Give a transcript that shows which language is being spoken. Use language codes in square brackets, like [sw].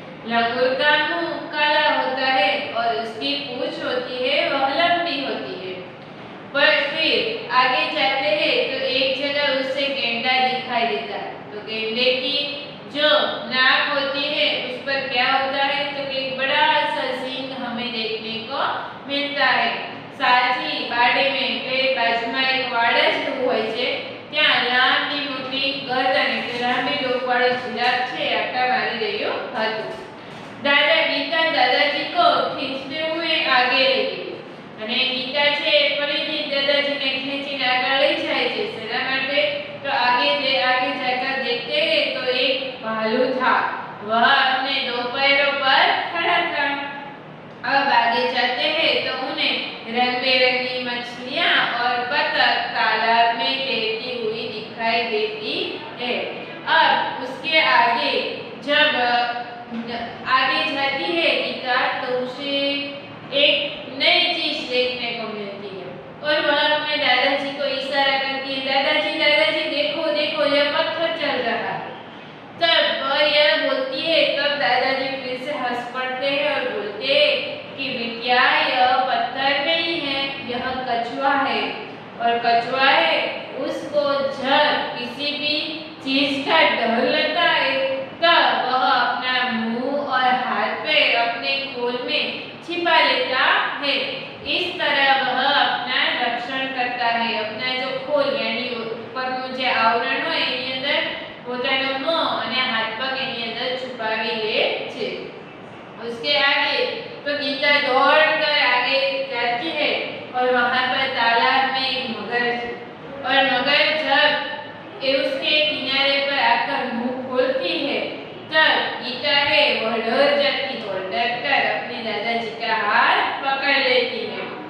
[hi] लंगूर का मुंह काला होता है और उसकी पूंछ होती है वह लंबी होती है। पर फिर आगे जाते हैं तो एक जगह उससे गेंडा दिखाई देता है। तो गेंडे की जो नाक होती है उस पर क्या होता है तो एक बड़ा सा सींग हमें देखने को मिलता है। साथ ही बाड़े में [gu] बाजूમાં એક વાડ જેવું હોય છે, ત્યાં લાંબી મોટી ગરદન એટલે લાંબી ડોકવાળો જીરાફ છે આટા મારી રહ્યો હતો। દાદા ગીતા દાદાજી [hi] को खींचते हुए आगे ले गई [gu] અને ગીતા છે ફરીથી દાદાજીને ખેંચીને આગળ લઈ જાય છે। શેના માટે તો [hi] आगे जाकर देखते हैं तो एक भालू था, वह अपने दो पैरों पर खड़ा था। अब आगे जाते हैं तो उन्हें रंग बिरंगी मछलियां और बतख तालाब में तैरती हुई दिखाई देती है। अब उसके आगे जब आगे जाती है गीता तो उसे एक नई चीज देखने को मिलती है और वह अपने दादाजी को इशारा करती है, दादाजी दादाजी देखो देखो यह पत्थर चल रहा है। तब वह यह बोलती है तब दादाजी फिर से हंस पड़ते हैं और बोलते हैं कि बिटिया यह पत्थर नहीं है, यह कछुआ है। और कछुआ है उसको जब किसी भी चीज का डर लगता है तब वह अपना मुंह और हाथ पैर अपने खोल में छिपा लेता है। इस तरह वह अपना रक्षण करता है। अपना जो खोल यानी [gu] ઉપરનું જે આવરણ હોય એની અંદર પોતાનો મોં અને હાથ પગ એની અંદર છુપાવી લે છે। [hi] उसके आगे तो गीता दौड़कर आगे जाती है और वहां पर तालाब में एक मगर है और मगर जब उसके किनारे पर आकर मुंह खोलती है तब गीता है वह डर जाती है और डर कर अपने दादाजी का हाथ पकड़ लेती है।